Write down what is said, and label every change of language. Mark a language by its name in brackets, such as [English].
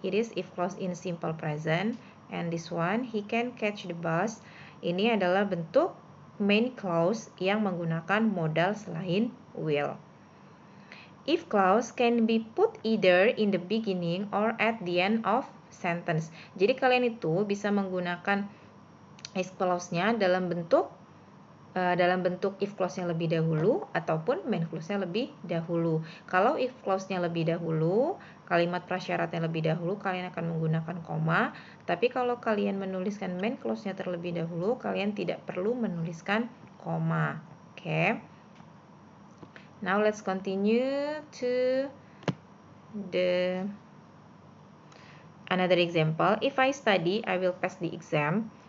[English] It is if clause in simple present. And this one, he can catch the bus. [Indonesian] Ini adalah bentuk main clause yang menggunakan modal selain will. [English] If clause can be put either in the beginning or at the end of sentence. [Indonesian] Jadi kalian itu bisa menggunakan if clause-nya dalam bentuk if clause-nya lebih dahulu ataupun main clause-nya lebih dahulu. Kalau if clause-nya lebih dahulu, kalimat prasyaratnya lebih dahulu, kalian akan menggunakan koma. Tapi kalau kalian menuliskan main clause-nya terlebih dahulu, kalian tidak perlu menuliskan koma. [English] Okay. Now let's continue to the another example. If I study, I will pass the exam.